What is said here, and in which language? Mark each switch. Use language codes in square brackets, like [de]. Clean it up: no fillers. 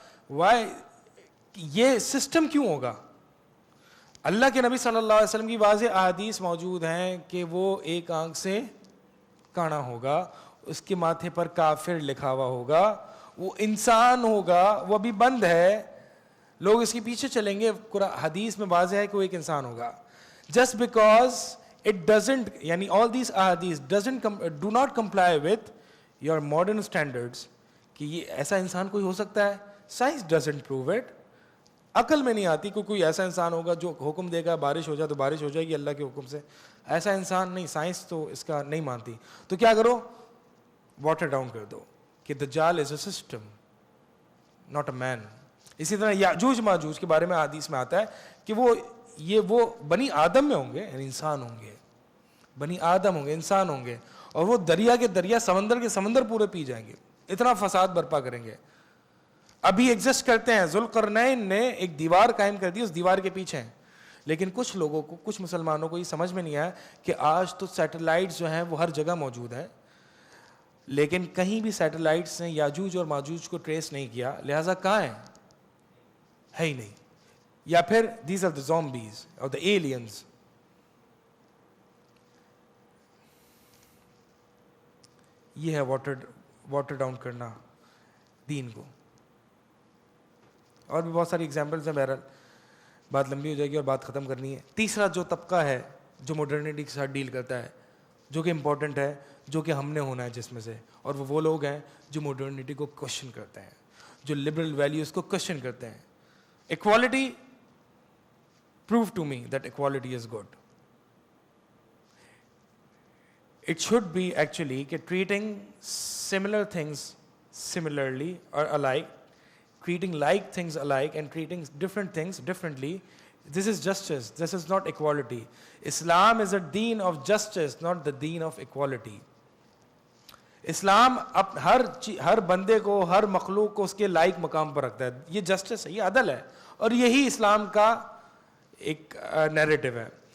[ur] Y یہ system کیوں ہوگا؟ اللہ کے نبی صلی اللہ علیہ وسلم کی واضح احادیث موجود ہیں کہ وہ ایک آنکھ سے کانا ہوگا, اس کے ماتھے پر کافر لکھا ہوا ہوگا, وہ انسان ہوگا, وہ ابھی بند ہے, لوگ اس کے پیچھے چلیں گے. حدیث میں واضح ہے کہ وہ ایک انسان ہوگا. [en] just because it doesn't, [ur] یعنی [en] all these ahadith do not comply with your modern standards, [ur] کہ یہ ایسا انسان کوئی ہو سکتا ہے, [en] science doesn't prove it. [ur] عقل میں نہیں آتی کہ کوئی ایسا انسان ہوگا جو حکم دے گا بارش ہو جائے تو بارش ہو جائے گی اللہ کے حکم سے. ایسا انسان نہیں, سائنس تو اس کا نہیں مانتی. تو کیا کرو, واٹر ڈاؤن کر دو کہ دجال [en] Is a system, not a man. [ur] اسی طرح یاجوج ماجوج کے بارے میں حدیث میں آتا ہے کہ وہ بنی آدم میں ہوں گے, یعنی انسان ہوں گے, بنی آدم ہوں گے, انسان ہوں گے, اور وہ دریا کے دریا, سمندر کے سمندر پورے پی جائیں گے, اتنا فساد برپا کریں گے. ابھی ایگزسٹ کرتے ہیں. ذوالقرنین نے ایک دیوار قائم کر دی, اس دیوار کے پیچھے ہیں. لیکن کچھ لوگوں کو, کچھ مسلمانوں کو یہ سمجھ میں نہیں آیا کہ آج تو سیٹلائٹس جو ہیں وہ ہر جگہ موجود ہیں. لیکن کہیں بھی سیٹلائٹس نے یاجوج اور ماجوج کو ٹریس نہیں کیا, لہٰذا کہاں ہیں؟ ہے ہی نہیں. یا پھر [en] These are the zombies اور the aliens. [ur] یہ ہے واٹر ڈاؤن کرنا دین کو. اور بھی بہت ساری ایگزامپلس ہیں, بہرحال بات لمبی ہو جائے گی اور بات ختم کرنی ہے. تیسرا جو طبقہ ہے جو ماڈرنٹی کے ساتھ ڈیل کرتا ہے, جو کہ امپورٹنٹ ہے, جو کہ ہم نے ہونا ہے جس میں سے, اور وہ لوگ ہیں جو ماڈرنٹی کو کوشچن کرتے ہیں, جو لبرل ویلیوز کو کوشچن کرتے ہیں. [en] Equality, prove to me that equality is good. It should be actually treating similar things similarly or alike, treating like things alike and treating different things differently. This is justice. This is not equality. Islam is a deen of justice, not the deen of equality. [ur] اسلام ہر بندے کو, ہر مخلوق کو اس کے لائق مقام پر رکھتا ہے. یہ جسٹس ہے, یہ عدل ہے, اور یہی اسلام کا ایک نیریٹو ہے.